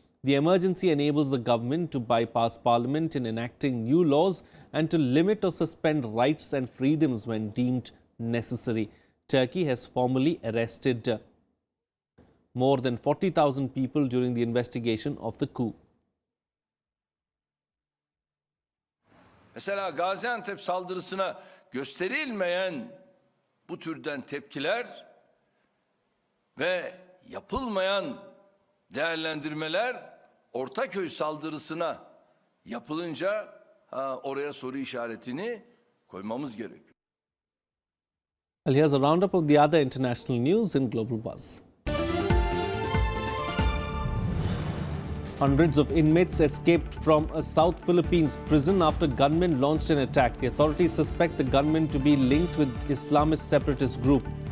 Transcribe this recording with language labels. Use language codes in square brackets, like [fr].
[en] The emergency enables the government to bypass Parliament in enacting new laws and to limit or suspend rights and freedoms when deemed necessary. Turkey has formally arrested more than 40,000 people during the investigation of the coup. [tr] Mesela Gaziantep saldırısına gösterilmeyen bu türden tepkiler ve yapılmayan değerlendirmeler Ortaköy saldırısına yapılınca oraya soru işaretini koymamız gerekiyor. [en] Well, here's a roundup of the other international news in Global Buzz. Hundreds of inmates escaped from a South Philippines prison after gunmen launched an attack. The authorities suspect the gunmen to be linked with Islamist separatist group.